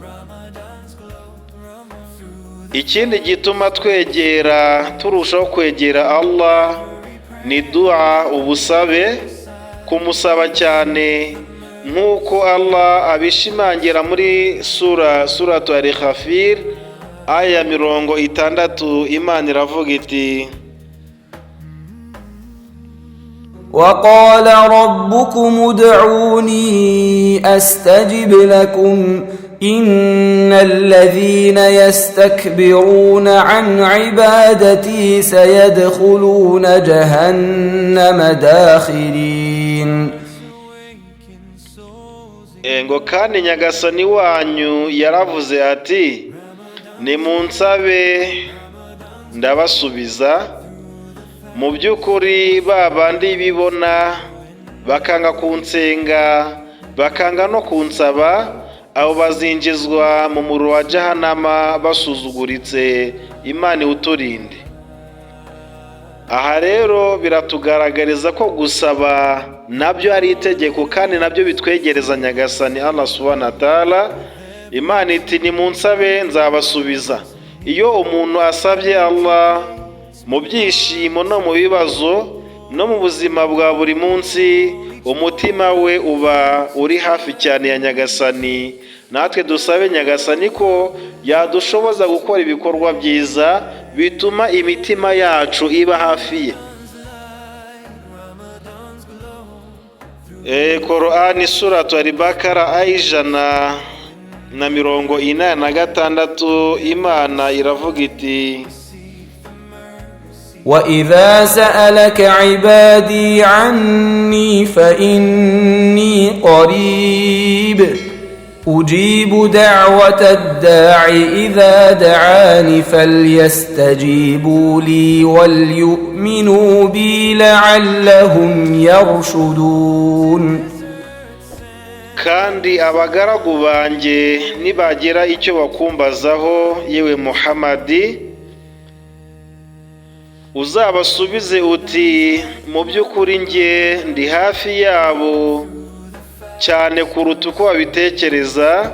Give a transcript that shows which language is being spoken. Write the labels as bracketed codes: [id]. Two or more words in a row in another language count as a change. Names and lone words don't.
[rw] Ikindi gituma turushaho kwegera Allah ni dua, ubusabe, kumusaba cyane, nk'uko Allah abishimangira muri suratu Al-Ghafir aya 60. Imana iravuga iti, [ar] وقال ربكم ادعوني أستجب لكم إن الذين يستكبرون عن عبادتي سيدخلون جهنم داخرين. [rw] ngo kandi Nyagasani wanyu yaravuze ati, nimunsabe ndabasubiza. Mu by'ukuri babandi bibona bakanga kunsenga, bakanga no kunsaba, abo bazinjizwa mu muriro wa Jahannama basuzuguritse Imana iwuturinde. Aha rero biratugaragariza ko gusaba nabyo ari itegeko kandi nabyo bitwegereza Nyagasani Allah [ar] سبحانه وتعالى. [rw] Imana iti nimunsabe nzabasubiza. Iyo umuntu asabye Allah mu byishimo no mu bibazo no mu buzima bwa buri munsi, umutima we uba uri hafi cyane ya Nyagasani. Natwe dusabe Nyagasani ko yadushoboza gukora ibikorwa byiza bituma imitima yacu iba hafi ye. Qur'ani suratu Al-Baqara ayijana na 86 Imana iravuga iti [ar] وَإِذَا سَأَلَكَ عِبَادِي عَنِّي فَإِنِّي قَرِيبٌ أُجِيبُ دَعْوَةَ الدَّاعِ إِذَا دَعَانِ فَلْيَسْتَجِيبُوا لِي وَلْيُؤْمِنُوا بِي لَعَلَّهُمْ يَرْشُدُونَ. [rw] Kandi abagaragu banjye nibagira icyo bakumbazaho, yewe Muhammadi, uzabasubize uti mu by'ukuri njye ndi hafi yabo cyane kuruta uko babitekereza.